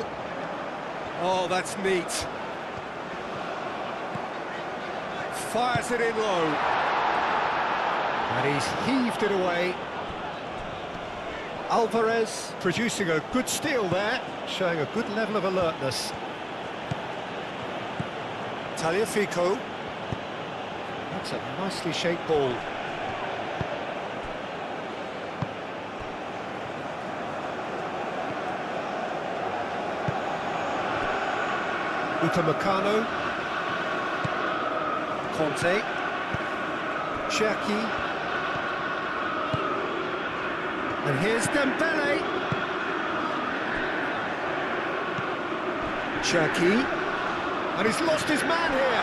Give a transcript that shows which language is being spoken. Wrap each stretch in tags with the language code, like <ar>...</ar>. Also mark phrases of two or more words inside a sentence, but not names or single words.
<en>Oh, that's neat. Fires it in low. And he's heaved it away. Alvarez producing a good steal there, showing a good level of alertness. Tagliafico. That's a nicely shaped ball. Upamecano. Conte. Cherki. And here's Dembele. Cherki. And he's lost his man here.</en>